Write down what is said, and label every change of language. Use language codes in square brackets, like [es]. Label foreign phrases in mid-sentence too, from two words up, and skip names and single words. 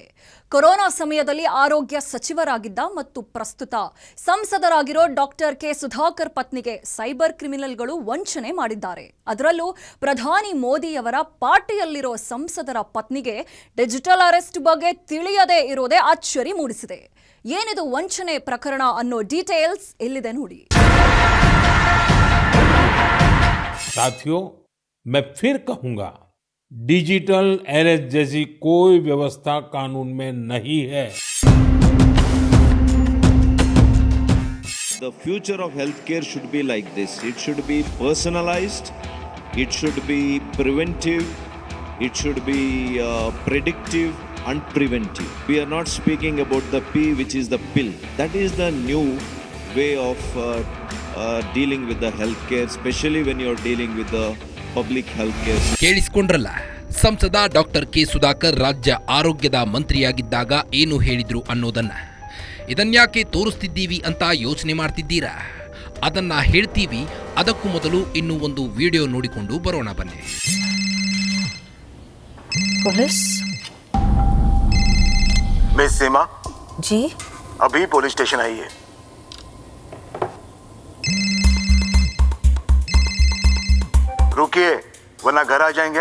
[kn] ಕೊರೋನಾ ಸಮಯದಲ್ಲಿ ಆರೋಗ್ಯ ಸಚಿವರಾಗಿದ್ದ ಮತ್ತು ಪ್ರಸ್ತುತ ಸಂಸದರಾಗಿರೋ ಡಾಕ್ಟರ್ ಕೆ ಸುಧಾಕರ್ ಪತ್ನಿಗೆ [en] cyber criminals [kn] ವಂಚನೆ ಮಾಡಿದ್ದಾರೆ. ಅದರಲ್ಲೂ ಪ್ರಧಾನಿ ಮೋದಿಯವರ ಪಾರ್ಟಿಯಲ್ಲಿರೋ ಸಂಸದರ ಪತ್ನಿಗೆ [en] digital arrest [kn] ಬಗ್ಗೆ ತಿಳಿಯದೇ ಇರೋದೇ ಅಚ್ಚರಿ ಮೂಡಿಸಿದೆ. ಏನಿದು ವಂಚನೆ ಪ್ರಕರಣ ಅನ್ನೋ ಡೀಟೇಲ್ಸ್ ಇಲ್ಲಿದೆ ನೋಡಿ. [hi] साथियों, मैं फिर कहूंगा, [en] digital arrest [hi] जैसी कोई व्यवस्था कानून में नहीं है. [en] The future of healthcare should be like this. It should be personalized. It should be preventive. It should be predictive and preventive. We are not speaking about the P, which is the pill. That is the new way of dealing with the healthcare, especially when you are dealing with the public healthcare. [kn] ಕೇಳಿಸಿಕೊಂಡ್ರಲ್ಲ, ಸಂಸದ ಡಾಕ್ಟರ್ ಕೆ ಸುಧಾಕರ್ ರಾಜ್ಯ ಆರೋಗ್ಯದ ಮಂತ್ರಿಯಾಗಿದ್ದಾಗ ಏನು ಹೇಳಿದ್ರು ಅನ್ನೋದನ್ನ. ಇದನ್ಯಾಕೆ ತೋರಿಸ್ತಿದ್ದೀವಿ ಅಂತ ಯೋಚನೆ ಮಾಡ್ತಿದ್ದೀರಾ? ಅದನ್ನ ಹೇಳ್ತೀವಿ. ಅದಕ್ಕೂ ಮೊದಲು ಇನ್ನೂ ಒಂದು ವಿಡಿಯೋ ನೋಡಿಕೊಂಡು ಬರೋಣ ಬನ್ನಿ. [hi] पुलिस मिस सीमा जी, अभी [en] police station [hi] आई है. रुकिए वरना घर आ जाएंगे.